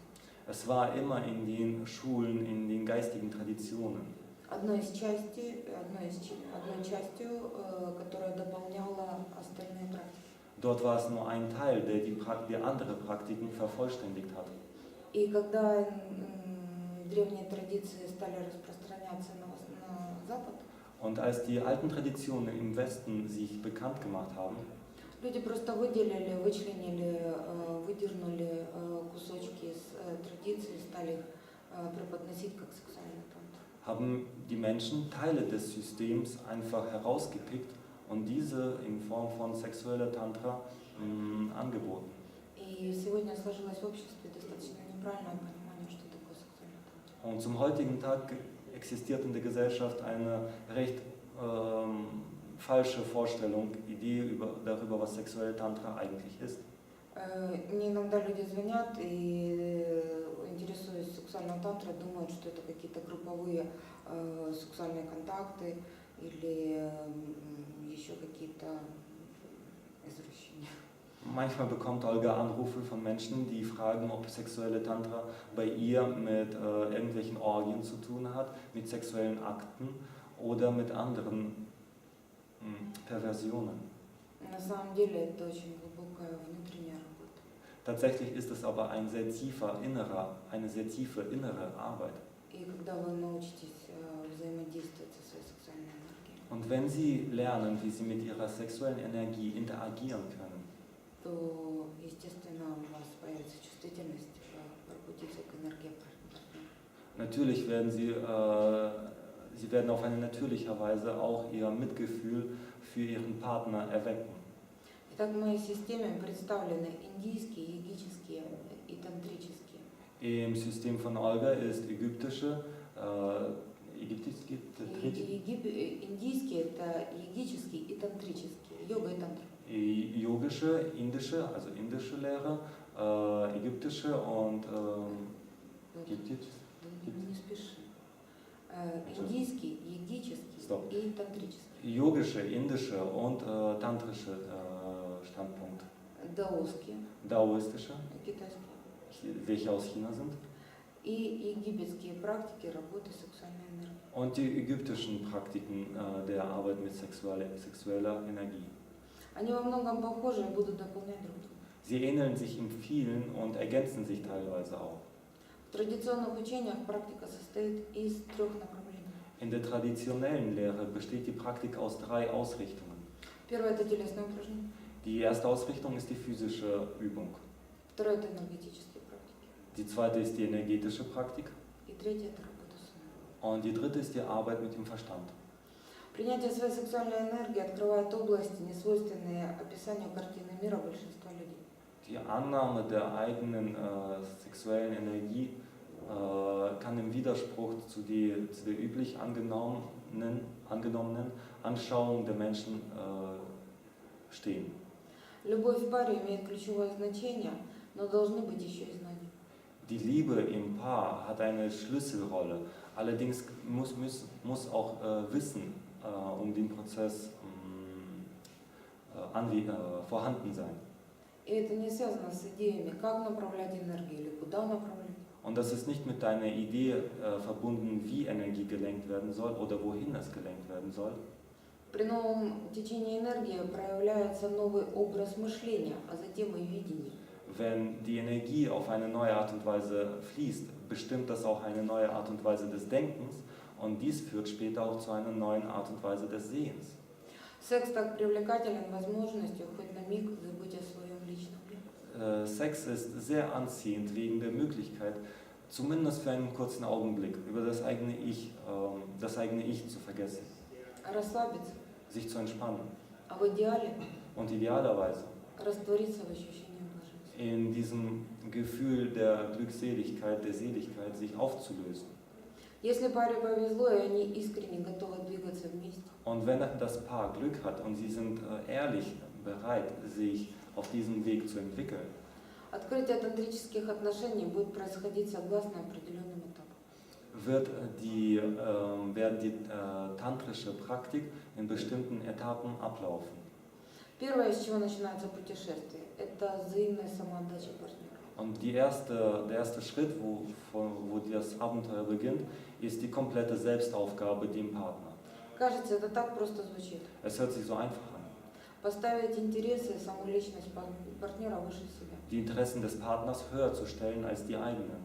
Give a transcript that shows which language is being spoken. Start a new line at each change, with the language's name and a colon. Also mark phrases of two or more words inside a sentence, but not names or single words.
German: Es war immer in den Schulen, in den geistigen Traditionen.
Russian: Одной частью, которая дополняла остальные практики.
German: Dort war es nur ein Teil, der die andere Praktiken vervollständigt hat.
Russian: И когда древние традиции стали распространяться на Запад,
German: Und als die alten Traditionen im Westen sich bekannt gemacht haben,
Russian: люди просто вычленили, выдернули кусочки из традиций и стали их преподносить как сексуальный тантра.
German: haben die Menschen Teile des Systems einfach herausgepickt und diese in Form von sexueller Tantra angeboten.
Russian: И сегодня сложилось в обществе достаточно неправильное понимание, что такое сексуальный тантра.
German: Und zum heutigen Tag existiert in der Gesellschaft eine recht falsche Vorstellung, Idee darüber, was sexuelle Tantra eigentlich ist.
Russian: Мне иногда люди звонят и интересуясь сексуальной тантрой, думают, что это какие-то групповые сексуальные контакты или еще какие-то извращения.
German: Manchmal bekommt Olga Anrufe von Menschen, die fragen, ob sexuelle Tantra bei ihr mit irgendwelchen Orgien zu tun hat, mit sexuellen Akten oder mit anderen Perversionen.
Russian: На самом деле это очень глубокая внутренняя работа.
German: Tatsächlich ist es aber eine sehr tiefe innere Arbeit.
Russian: И когда вы научитесь взаимодействовать со своей сексуальной энергией,
German: Und wenn Sie lernen, wie Sie mit Ihrer sexuellen Energie interagieren können,
Russian: то, естественно, у вас появится чувствительность пробудиться к энергии партнера.
German: natürlich werden Sie werden auf eine natürliche Weise auch Ihr Mitgefühl für Ihren Partner erwecken.
Russian: Итак, в моей системе представлены индийские, йогические и тантрические.
German: Im System von Olga ist ägyptische,
Russian: Индийские – это йогические и тантрические, йога и тантра.
German: yogische, also indische Lehre, ägyptische und
Russian: Не спеши. Индийский, йогический Стоп. и тантрический.
German: yogische, indische und tantrische Standpunkt.
Russian: Даосские,
German: Daoistische,
Russian: китайские.
German: welche aus China sind.
Russian: И египетские практики работы с сексуальной энергией.
German: Und die ägyptischen Praktiken der Arbeit mit sexueller Energie.
Russian: Они во многом похожи и будут дополнять друг друга.
German: Sie ähneln sich in vielen und ergänzen sich teilweise auch.
Russian: В традиционных учениях практика состоит из 3 направлений.
German: In der traditionellen Lehre besteht die Praktik aus 3 Ausrichtungen.
Russian: Первое – это телесное упражнение.
German: Die erste Ausrichtung ist die physische Übung.
Russian: Второе – это энергетические практики.
German: Die zweite ist die energetische Praktik.
Russian: И третье – это работа с умом.
German: Und die dritte ist die Arbeit mit dem Verstand.
Russian: Принятие своей сексуальной энергии открывает области, несвойственные описанию картины мира большинства людей.
German: Die Annahme der eigenen sexuellen Energie kann im Widerspruch zu der üblich angenommenen Anschauung der Menschen stehen.
Russian: Любовь в паре имеет ключевое значение, но должны быть еще и знания.
German: Die Liebe im Paar hat eine Schlüsselrolle, allerdings muss auch Wissen um den Prozess vorhanden sein.
Russian: И это не связано с идеями, как направлять энергию или куда направлять.
German: Und das ist nicht mit deiner Idee verbunden, wie Energie gelenkt werden soll oder wohin es gelenkt werden soll.
Russian: При новом течении энергии проявляется новый образ мышления, а затем и видение.
German: Wenn die Energie auf eine neue Art und Weise fließt, bestimmt das auch eine neue Art und Weise des Denkens und dies führt später auch zu einer neuen Art und Weise des Sehens.
Russian: Секс так привлекателен возможностью хоть на миг забыть о своем личном «я».
German: Sex ist sehr anziehend wegen der Möglichkeit, zumindest für einen kurzen Augenblick, über das eigene Ich zu vergessen,
Russian: Расслабиться,
German: sich zu entspannen
Russian: а в идеале
German: und idealerweise
Russian: раствориться в ощущении блаженства.
German: in diesem Gefühl der Glückseligkeit, der Seligkeit sich aufzulösen.
Russian: Если паре повезло, и они искренне готовы двигаться вместе,
German: Und wenn das Paar Glück hat und sie sind ehrlich bereit, sich auf diesem Weg zu entwickeln,
Russian: открытие тантрических отношений будет происходить согласно определенным этапам.
German: werden die tantrische Praktik in bestimmten Etappen ablaufen.
Russian: Первое, с чего начинается путешествие, это взаимная самоотдача партнера.
German: Und der erste Schritt, wo das Abenteuer beginnt, ist die komplette Selbstaufgabe dem Partner.
Russian: Кажется, это так просто звучит.
German: Es hört sich so einfach an.
Russian: Поставить интересы и саму личность партнера выше себя.
German: Die Interessen des Partners höher zu stellen als die eigenen.